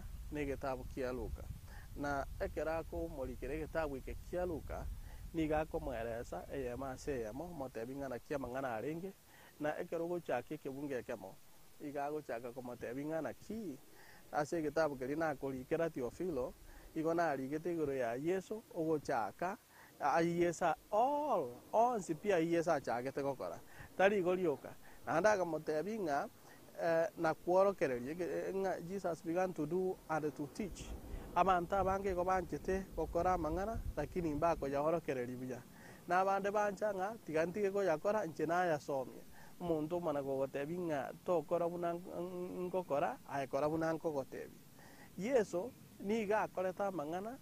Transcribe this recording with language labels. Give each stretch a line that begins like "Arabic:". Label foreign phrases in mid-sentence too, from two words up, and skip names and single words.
Gusii: na egitabu kia Luka na ekera akomorikera egitabu eke kia Luka niga akomoeresa eyemo ase eyemo motebi ng'ana kia amang'ana arenge na ekero ogochaka ekebunge ekemo iga agochaka komotebi ng'ana ki ase egitabu keri nakorikera Theophilo igo narigete igoro ya Yesu ogochaka Yesu onsi pia Yesu achagete gokora tari igo rioka naende agamotebi ng'a nakworokereria ng'a
English: Jesus began to do and to teach
Gusii: abantu abange igo banchete gokora amang'ana lakini mbakoyaorokereria buya na abande bancha ng'a tiga ntige koyakora inche nayasomia omonto omana gogotebi ng'a tokora buna nkokora aekora buna nkogotebi Yesu niga akoreta amang'ana